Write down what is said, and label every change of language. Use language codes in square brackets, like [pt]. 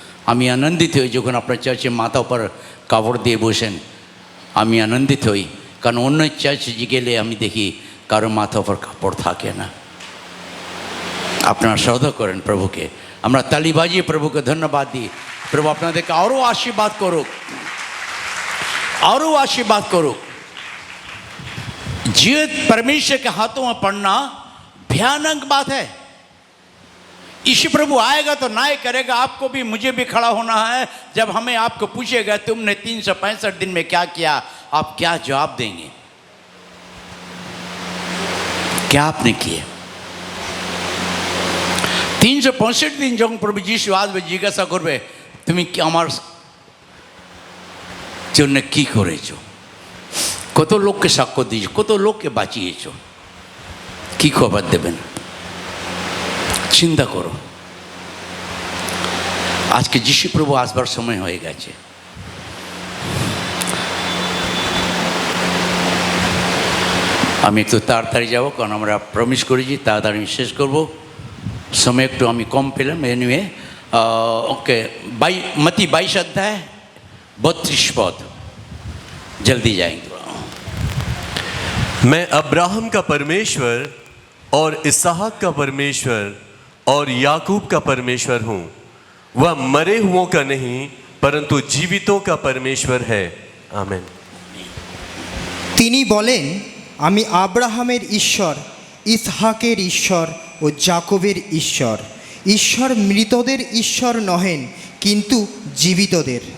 [bn] আমি আনন্দিত হই যখন আপনার চার্চে মাথা উপর কাপড় দিয়ে বসেন, আমি আনন্দিত হই, কারণ অন্য চার্চে গেলে আমি দেখি কারো মাথা উপর কাপড় থাকে না। আপনারা শ্রদ্ধা করেন প্রভুকে, আমরা তালি বাজিয়ে প্রভুকে ধন্যবাদ দিই। প্রভু আপনাদেরকে আরও आशीर्वाद করুক, [hi] आरो आशीर्वाद करो। जीवित परमेश्वर के हाथों में पड़ना भयानक बात है। ईश्वर प्रभु आएगा तो न्याय करेगा, आपको भी मुझे भी खड़ा होना है। जब हमें आपको पूछेगा तुमने 365 दिन में क्या किया, आप क्या जवाब देंगे? क्या आपने किए? 365 दिन जो प्रभु [bn] যিশু আসবে জিজ্ঞাসা করবে তুমি কি আমার জন্য কি করেছো, কত লোককে সাক্ষ্য দিয়েছো, কত লোককে বাঁচিয়েছো, কি খবর দেবেন? চিন্তা করো। আজকে যিশু প্রভু আসবার সময় হয়ে গেছে। আমি একটু তাড়াতাড়ি যাব, কারণ আমরা প্রমিস করেছি তাড়াতাড়ি শেষ করব। সময় একটু আমি কম পেলাম। [hi] এনিওয়ে ओके, मत्ती 22 अध्याय 32 पद, जल्दी जाएंगे। मैं अब्राहम का परमेश्वर और इसहाक का परमेश्वर और याकूब का परमेश्वर हूँ। वह मरे हुओं का नहीं परंतु जीवितों का परमेश्वर है। आमीन। [bn] তিনি বলেন, আমি আব্রাহামের ঈশ্বর, ইসহাকের ঈশ্বর ও যাকবের ঈশ্বর। ঈশ্বর মৃতদের ঈশ্বর নহেন কিন্তু জীবিতদের।